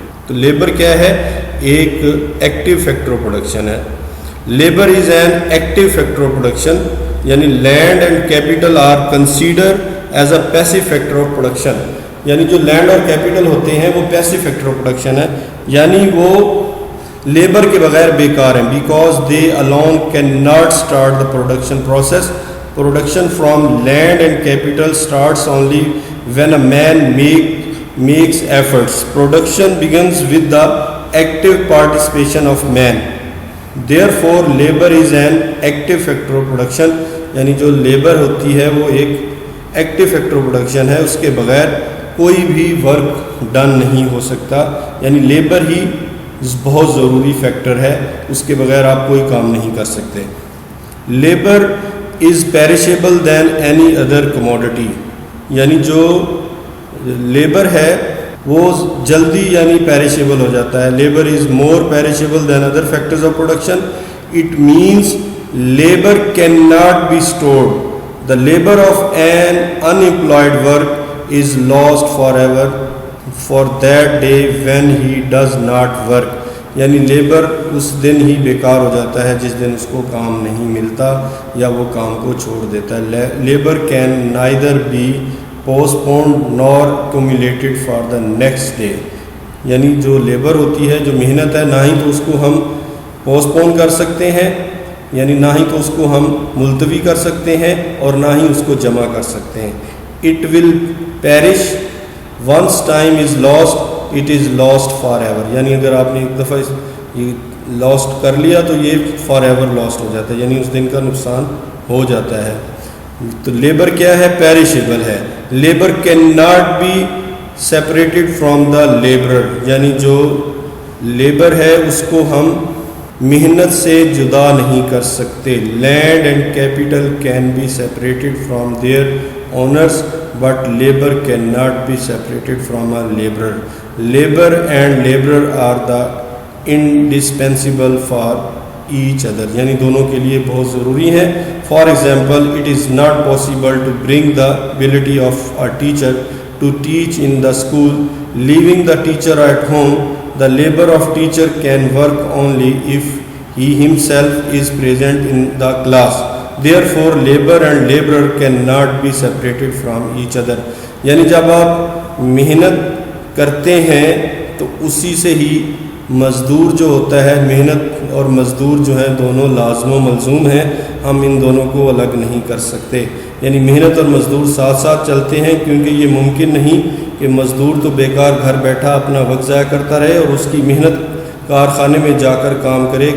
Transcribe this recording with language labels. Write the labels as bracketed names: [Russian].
[Urdu] تو لیبر کیا ہے, ایک ایکٹیو فیکٹر آف پروڈکشن ہے. [English] Labour is an active factor of production, یعنی land and capital are consider as a passive factor of production. [Urdu] یعنی جو لینڈ اور کیپٹل ہوتے ہیں وہ پیسو فیکٹر آف پروڈکشن ہے, یعنی وہ لیبر کے بغیر بیکار ہیں. [English] Because they alone can not start the production process. Production from land and capital starts only when a man makes efforts. Production begins with the active participation of man. Therefore, labor is an active factor of production. [Urdu] یعنی جو labour ہوتی ہے وہ ایک active factor of production ہے, اس کے بغیر کوئی بھی ورک ڈن نہیں ہو سکتا. یعنی لیبر ہی بہت ضروری فیکٹر ہے, اس کے بغیر آپ کوئی کام نہیں کر سکتے. [English] labour is perishable than any other commodity, [Urdu] یعنی جو لیبر ہے وہ جلدی یعنی پیرشیبل ہو جاتا ہے. [English] Labour is more perishable than other factors of production. It means labour can not be stored. The labour of an unemployed work is lost for ever for that day when he does not work. [Urdu] یعنی labour اس دن ہی بیکار ہو جاتا ہے جس دن اس کو کام نہیں ملتا یا وہ کام کو چھوڑ دیتا ہے. [English] Labour can neither be postponed nor accumulated for the next day. [Urdu] یعنی جو لیبر ہوتی ہے، جو محنت ہے، نہ ہی تو اس کو ہم پوسٹ پون کر سکتے ہیں، یعنی نہ ہی تو اس کو ہم ملتوی کر سکتے ہیں اور نہ ہی اس کو جمع کر سکتے ہیں. [English] It will perish once time is lost it is lost for ever. [Urdu] یعنی اگر آپ نے ایک دفعہ یہ لاسٹ کر لیا تو یہ فار ایور لاسٹ ہو جاتا ہے، یعنی اس دن کا نقصان ہو جاتا ہے. تو لیبر کیا ہے؟ پیرشیبل ہے. [English] Labour can not be separated from the labourer. [Urdu] یعنی جو لیبر ہے اس کو ہم محنت سے جدا نہیں کر سکتے. [English] Land and capital can be separated from their owners but labour can not be separated from a labourer. Labour and labourer are the indispensable for each other. [Urdu] یعنی دونوں کے لیے بہت ضروری ہیں. [English] For example it is not possible to bring the ability of a teacher to teach in the school, leaving the teacher at home. The labor of teacher can work only if he himself is present in the class. Therefore, labor and laborer cannot be separated from each other. [Urdu] یعنی جب آپ محنت کرتے ہیں تو اسی سے ہی مزدور جو ہوتا ہے، محنت اور مزدور جو ہیں دونوں لازم و ملزوم ہیں. ہم ان دونوں کو الگ نہیں کر سکتے. یعنی محنت اور مزدور ساتھ ساتھ چلتے ہیں، کیونکہ یہ ممکن نہیں کہ مزدور تو بیکار گھر بیٹھا اپنا وقت ضائع کرتا رہے اور اس کی محنت کارخانے میں جا کر کام کرے.